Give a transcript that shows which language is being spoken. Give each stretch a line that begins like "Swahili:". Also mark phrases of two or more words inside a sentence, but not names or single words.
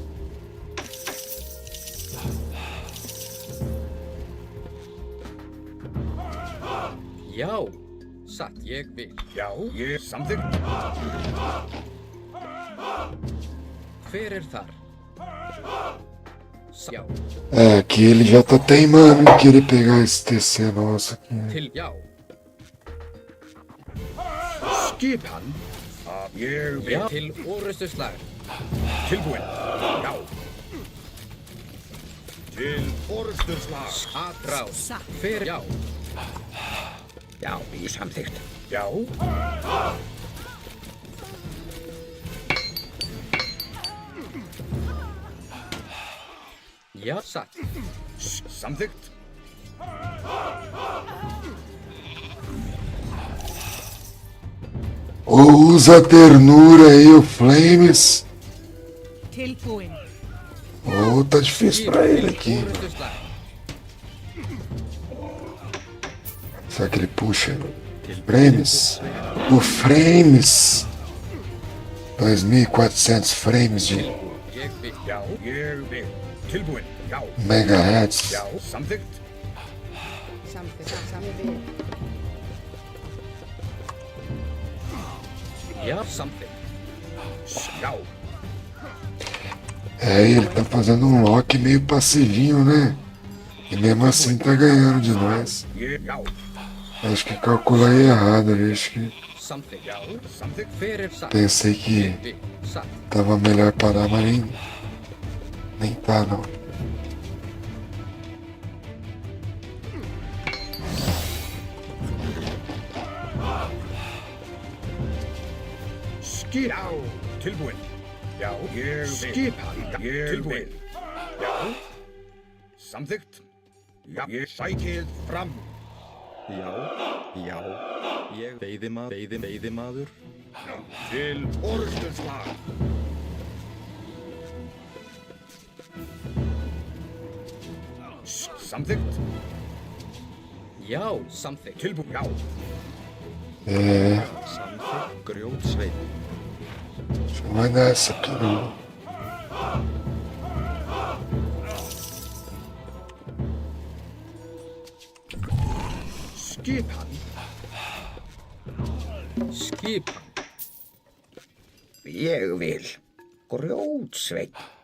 Icelandic: Já. Satt, ég vil. Já, ég samþykkt. Fyrir þar. Já.
Portuguese: É, aqui ele já tá teimando em querer pegar esse TC nosso aqui, né?
Icelandic: Til, já. Skipan, ég vil. Já. Til orustuslag. Tilbúin, já. Til orustuslag.
Portuguese: Atrás.
Icelandic: Sa. Fyrir, já. Já, ég samþykkt. Já. Já, satt. Samþykkt.
Portuguese: Usa a ternura aí, o Flames.
Icelandic: Tilbúin.
Portuguese: Oh, tá difícil pra ele aqui.
Icelandic: Orustuslag.
Portuguese: Será que ele puxa? Frames? O Frames! 2.400 frames de
Icelandic: Ég vil. Já, ég vil. Tilbúin, já.
Portuguese: megahertz.
Icelandic: Já, samþykkt. Samþykkt. Sa. Sam. Ég vil. Já, samþykkt. Já.
Portuguese: É, ele tá fazendo um lock meio passivinho, né? E mesmo assim tá ganhando de nós.
Icelandic: Ég, já.
Portuguese: Acho que calculei errado ali, acho que
Icelandic: Samþykkt. Já, samþykkt. Hver er satt?
Portuguese: pensei que
Icelandic: Ég vil satt.
Portuguese: tava melhor parar, mas nem tá não.
Icelandic: Skip. Já, tilbúin. Já, ég vil. Skipan. Ég vil. Já, samþykkt. Já, ég sækið fram. Já, já, ég veiðimaður. Til orrustuslag. Samþykkt. Já, samþykkt. Tilbúin. Já. Samþykkt grjótsveinn.
Portuguese: Acho que vai nessa aqui não.
Icelandic: Skipan. Skipan. Ég vil. Grjótsveinn.